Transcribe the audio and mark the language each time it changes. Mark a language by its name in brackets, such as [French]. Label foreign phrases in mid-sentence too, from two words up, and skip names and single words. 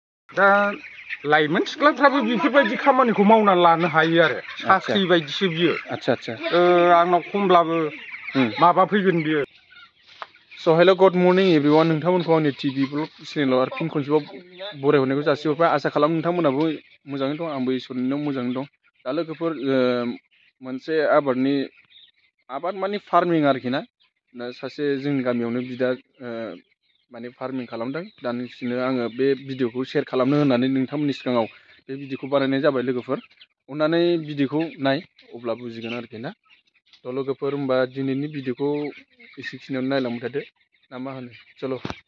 [Bodo] दा लाइमोन सिख्लाफ्राबो बेफोरबायदि खामानिखौ मावना लानो हायो आरो साख्रि बायदिसो बियो आंनाव खमब्लाबो माबा फैगोन बियो [English] So hello good morning everyone [Bodo] नोंथांमोनखौ आंनि टिभि ब्लग चेनेलाव आरो फिन खनसेबाव बरायहरनायखौ जासिहरबाय आसा खालामो नोंथांमोनाबो मोजाङै दं आंबो इसोरनियाव मोजाङै दं दा लोगोफोर मोनसे आबाद माने फार्मिं आरोखि ना दा सासे जोंनि गामियावनो बिदा माने फार्मिं खालामदों दा नोंसिनो आङो बे भिडिअखौ शेयार खालामनो होननानै नोंथांमोननि सिगाङाव बे भिडिअखौ बानायनाय जाबाय लोगोफोर अननानै भिडिअखौ नाय अब्ला बुजिगोन आरोखि ना थ' लोगोफोर होमबा दिनैनि भिडिअखौ एसेखिनियावनो नायलांबाय थादो ना मा होनो चलो